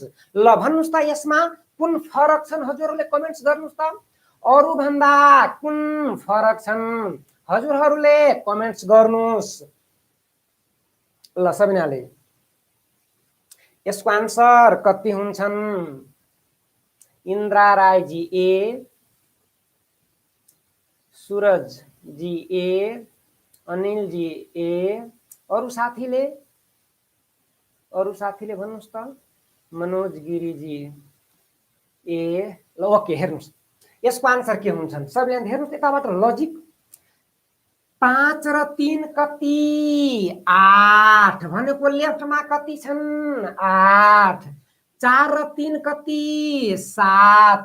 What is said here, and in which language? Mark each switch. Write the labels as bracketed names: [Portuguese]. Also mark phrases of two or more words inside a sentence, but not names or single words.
[Nepali] ल भन्नुहोस् त यसमा कुन फरक छन्? हजुरहरूले कमेन्ट्स गर्नुहोस् त। अरू भन्दा कुन फरक छन्? हजुरहरूले कमेन्ट्स गर्नुहोस्। ल सबैजनाले यसको आन्सर कति हुन्छन्? इन्द्रा राय जी ए, सूरज जी ए, अनिल जी ए, अरू साथीले भन्नुहोस् त। मनोज गिरी जी ए। ल ओके, हेर्नुहोस् यसको आन्सर के हुन्छन्? सबैले हेर्नुहोस् यताबाट लजिक। 5 र 3 कति? 8। भनेको लेफ्टमा कति छन्? 8। 4 र 3 कति? 7।